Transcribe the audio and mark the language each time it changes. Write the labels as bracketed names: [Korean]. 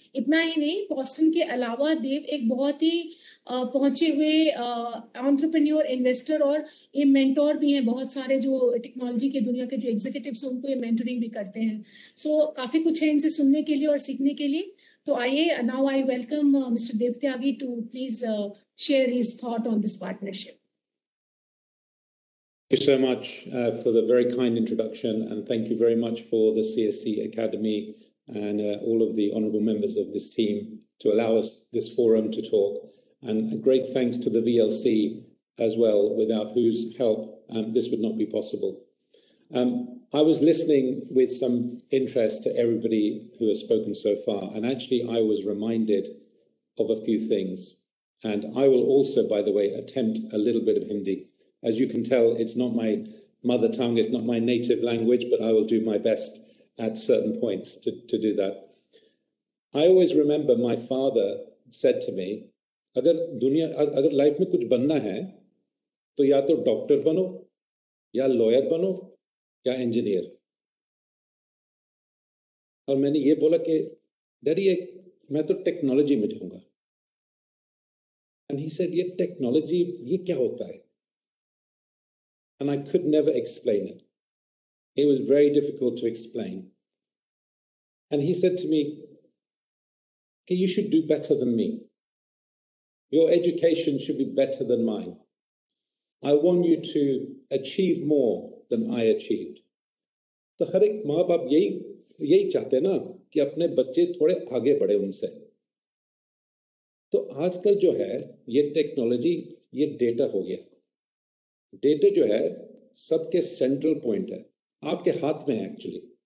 [Hindi] इतना ही नहीं, बॉस्टन के अलावा देव एक बहुत ही पहुंचे हुए एंटरप्रेन्योर, इन्वेस्टर और ये मेंटोर भी हैं. बहुत सारे जो टेक्नोलॉजी के दुनिया के जो एग्जीक्यूटिव्स हैं उनको ये मेंटरिंग भी करते हैं. सो काफ़ी कुछ है इनसे सुनने के लिए और सीखने के लिए. तो आइए, [English] Now I welcome mister Dev Tyagi to please share his thought on this partnership. Thank you so much for the very kind introduction, and thank you very much for the CSC Academy and all of the honourable members of this team to allow us this forum to talk. And a great thanks to the VLC as well, without whose help this would not be possible. I was listening with some interest to everybody who has spoken so far, and actually I was reminded of a few things. And I will also, by the way, attempt a little bit of Hindi. As you can tell, it's not my mother tongue, it's not my native language, but I will do my best at certain points to do that. I always remember my father said to me, [Hindi] अगर life में कुछ बनना है तो या तो doctor बनो या लॉयर बनो या इंजीनियर। और मैंने ये बोला कि डैडी मैं तो टेक्नोलॉजी में जाऊंगा। [English] and he said [Hindi] ये टेक्नोलॉजी ये क्या होता है? [English] And I could never explain it. It was very difficult to explain. And he said to me, okay, you should do better than me. Your education should be better than mine. I want you to achieve more than I achieved. [Hindi] तो हर एक माँ बाप यही चाहते हैं ना कि अपने बच्चे थोड़े आगे बढ़े उनसे। तो आजकल जो है ये टेक्नोलॉजी, ये डेटा हो गया। डेटा जो है सबके सेंट्रल पॉइंट है, आपके हाथ में है एक्चुअली।